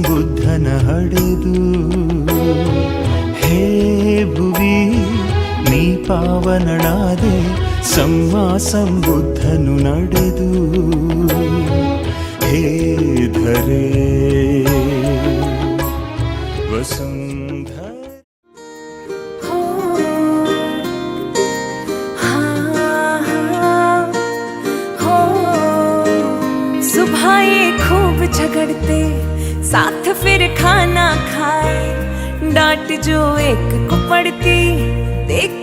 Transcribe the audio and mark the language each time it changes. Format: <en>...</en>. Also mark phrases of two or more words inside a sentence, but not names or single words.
<kn>ಬುದ್ಧನ ಹಡೆದು ಹೇ ಭುವಿ ನೀ ಪಾವನಳಾದೆ ಸಮ್ಮ ಸಂಬುದ್ಧನು ನಡೆದು ಹೇ ಧರೆ ವಸುಂಧರ</kn> <hi>सुबह ये खूब झगड़ते साथ फिर खाना खाए डांट जो एक को पड़ती देख</hi>